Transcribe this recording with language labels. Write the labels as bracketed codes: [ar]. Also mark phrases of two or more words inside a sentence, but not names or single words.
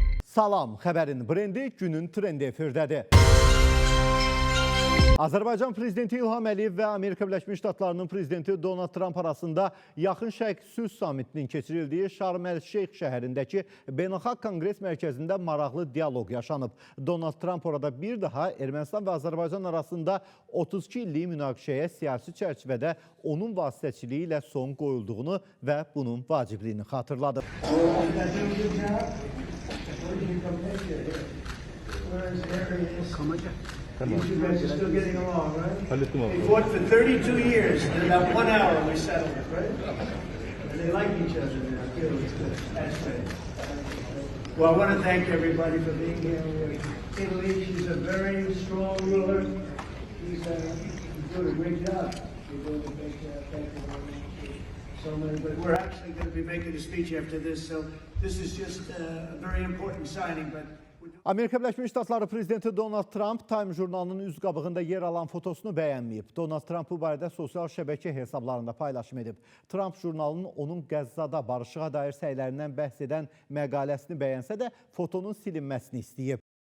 [az] Salam, xəbərin brendi günün trendi efirdədir. Azərbaycan prezidenti İlham Əliyev və Amerika Birləşmiş Ştatlarının prezidenti Donald Trump arasında Yaxın Şərq Sülh Samitinin keçirildiyi Şarm El-Şeyx şəhərindəki Beynəlxalq Konqres Mərkəzində maraqlı dialoq yaşanıb. Donald Trump orada bir daha Ermənistan və Azərbaycan arasında 32 illik münaqişəyə siyasi çərçivədə onun vasitəçiliyi ilə son qoyulduğunu və bunun vacibliyini xatırladı. [en] You guys are still getting along, right? We fought for 32 years, and in about 1 hour we settled it, right? And they like each other now, too. It's good. That's great. Well, I want to thank everybody for being here with Italy. She's a very strong ruler. She's doing a great job. She's doing a great job. Thank you very much. So many, but we're actually going to be making a speech after this, so this is just a very important signing, but [az] Amerika Birləşmiş Ştatları prezidenti Donald Trump Time jurnalının üz qabığında yer alan fotosunu bəyənməyib. Donald Trump bu barədə sosial şəbəkə hesablarında paylaşım edib. Trump jurnalının onun Qəzzada barışığa dair səylərindən bəhs edən məqaləsini bəyənsə də fotonun silinməsini istəyib.